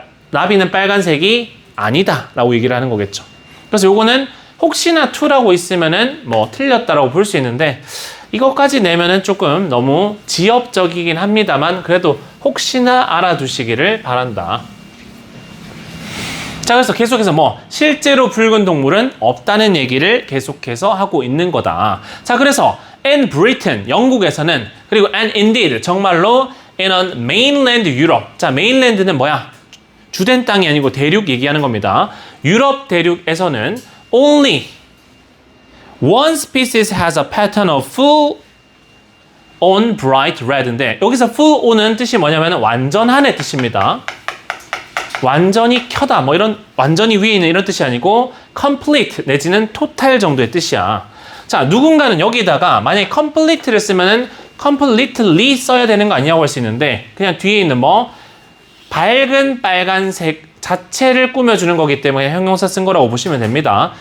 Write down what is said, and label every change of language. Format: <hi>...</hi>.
<ko>나비는 빨간색이 아니다 라고 얘기를 하는 거겠죠. 그래서 요거는 혹시나 to라고 있으면은 뭐 틀렸다라고 볼 수 있는데 이것까지 내면은 조금 너무 지엽적이긴 합니다만 그래도 혹시나 알아두시기를 바란다. 자, 그래서 계속해서 뭐 실제로 붉은 동물은 없다는 얘기를 계속해서 하고 있는 거다. 자, 그래서 in Britain, 영국에서는 그리고</ko> <en>and indeed,</en> <ko>정말로</ko> <en>in on mainland Europe.</en> <ko>자, mainland는 뭐야? 주된 땅이 아니고 대륙 얘기하는 겁니다. 유럽 대륙에서는</ko> <en>only one species has a pattern of full on bright red인데 여기서 full on은</en> <ko>뜻이 뭐냐면 완전한의 뜻입니다. 완전히 켜다 뭐 이런 완전히 위에 있는 이런 뜻이 아니고 complete 내지는 total 정도의 뜻이야. 자, 누군가는 여기다가 만약에 complete를 쓰면은 completely 써야 되는 거 아니냐고 할 수 있는데 그냥 뒤에 있는 뭐 밝은 빨간색 자체를 꾸며주는 거기 때문에 형용사 쓴 거라고 보시면 됩니다.</ko>